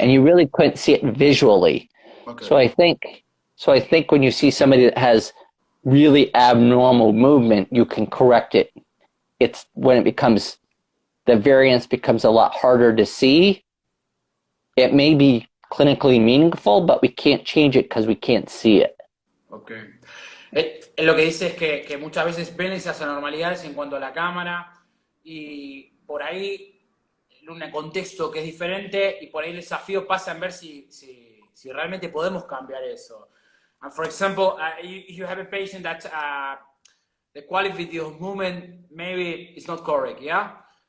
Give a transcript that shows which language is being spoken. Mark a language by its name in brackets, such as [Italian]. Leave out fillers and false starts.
[English] And you really couldn't see it visually. Okay. So I think when you see somebody that has really abnormal movement, you can correct it. It's when the variance becomes a lot harder to see. It may be clinically meaningful, but we can't change it because we can't see it. Okay. [Spanish] Lo que dice es que muchas veces ven esas anormalidades en cuanto a la cámara y por ahí en un contexto que es diferente y por ahí el desafío pasa en ver si realmente podemos cambiar eso. [English] And for example, you have a patient that the quality of movement maybe is not correct, yeah?